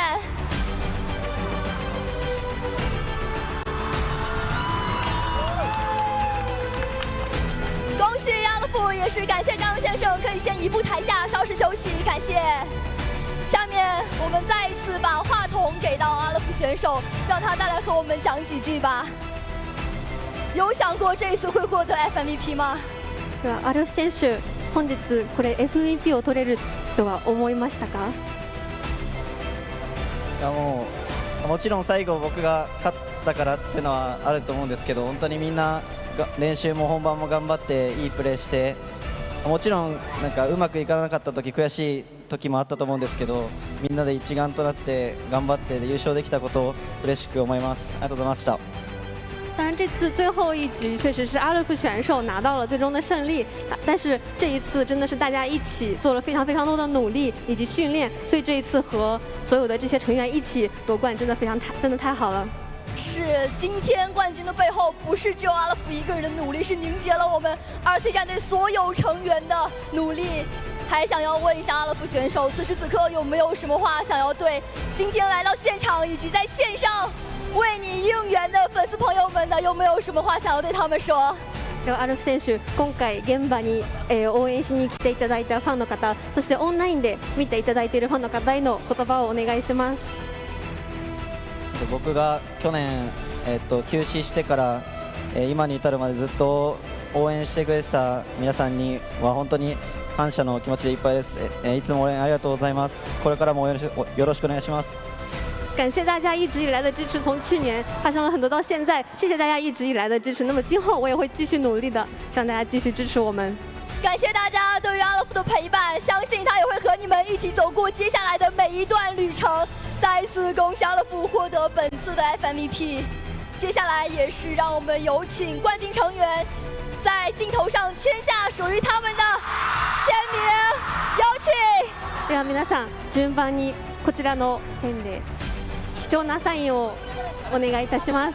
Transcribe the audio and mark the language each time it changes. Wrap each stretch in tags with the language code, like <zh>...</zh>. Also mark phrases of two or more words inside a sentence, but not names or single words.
<zh>恭喜阿勒夫，也是感谢张先生，可以先移步台下稍事休息，感谢。下面我们再一次把话筒给到阿勒夫选手，让他再来和我们讲几句吧。有想过这一次会获得 FMVP 吗？</zh> <ja>ではアルフ選手、本日これ FMVP を取れるとは思いましたか？いやもちろん最後僕が勝ったからっていうのはあると思うんですけど、本当にみんなが練習も本番も頑張っていいプレーしてもちろんなんかうまくいかなかった時悔しい時もあったと思うんですけど、みんなで一丸となって頑張って優勝できたことを嬉しく思います。ありがとうございました。</ja> <zh>当然，这次最后一局确实是阿勒夫选手拿到了最终的胜利，但是这一次真的是大家一起做了非常多的努力以及训练，所以这一次和所有的这些成员一起夺冠，真的太好了。是，今天冠军的背后不是只有阿勒夫一个人的努力，是凝结了我们2C 战队所有成员的努力。还想要问一下阿勒夫选手，此时此刻有没有什么话想要对今天来到现场以及在线上为你应援的粉丝朋友们呢？有没有什么话想要对他们说？</zh> <ja>ではアルフ選手、今回現場に、応援しに来ていただいたファンの方、そしてオンラインで見ていただいているファンの方への言葉をお願いします。僕が去年、休止してから、今に至るまでずっと応援してくれてた皆さんには本当に感謝の気持ちでいっぱいです。いつも応援ありがとうございます。これからもよろしくお願いします。</ja> <zh>感谢大家一直以来的支持，从去年发生了很多到现在，谢谢大家一直以来的支持。那么今后我也会继续努力的，希望大家继续支持我们。感谢大家对于阿勒夫的陪伴，相信他也会和你们一起走过接下来的每一段旅程。再一次恭喜阿勒夫获得本次的 FMVP。接下来也是让我们有请冠军成员在镜头上签下属于他们的签名，有请。</zh> <ja>では皆さん順番にこちらのペンで貴重なサインをお願いいたします。</ja>